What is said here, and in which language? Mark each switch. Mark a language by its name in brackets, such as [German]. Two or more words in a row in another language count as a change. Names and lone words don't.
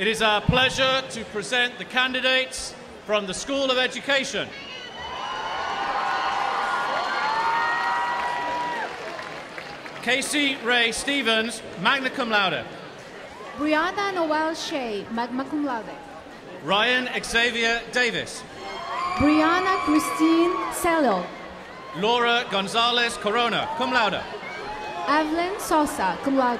[English] is our pleasure to present the candidates from the School of Education. Casey Ray Stevens, [Latin] magna cum laude. [English] Brianna Noel Shea, [Latin] magna cum laude. [English] Ryan Xavier Davis. Brianna Christine Cello. Laura Gonzalez Corona, [Latin] cum laude. [English] Evelyn Sosa, [Latin] cum laude.